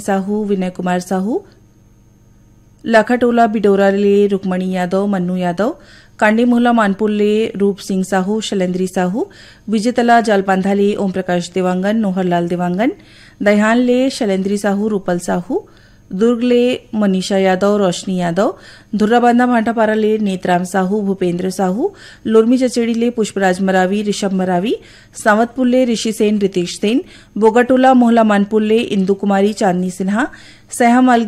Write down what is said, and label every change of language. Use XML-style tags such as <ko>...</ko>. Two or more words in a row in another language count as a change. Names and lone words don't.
<hne>साहू, विनय कुमार साहू, लाखाटोला बिडोरा ले रुक्मणी यादव, मन्नू यादव, कांडी मोहला मानपुर ले रूप सिंह साहू, शैलेंद्री साहू, विजेतला जालपांधा ले ओम प्रकाश देवांगन, नोहरलाल देवांगन, दहान ले शैलेंद्री साहू, रूपल साहू, दुर्ग ले मनीषा यादव, रोशनी यादव, धुर्राबांधा भाटापारा ले नेतराम साहू, भूपेंद्र साहू, लोरमी चचेड़ी ले पुष्पराज मरावी, ऋषभ मरावी, सावतपुर ले ऋषि सेन, रितेश सेन, बोगाटोला मोहला मानपुर ले इंदु कुमारी, चांदनी सिन्हा, सहा मालगी</hne>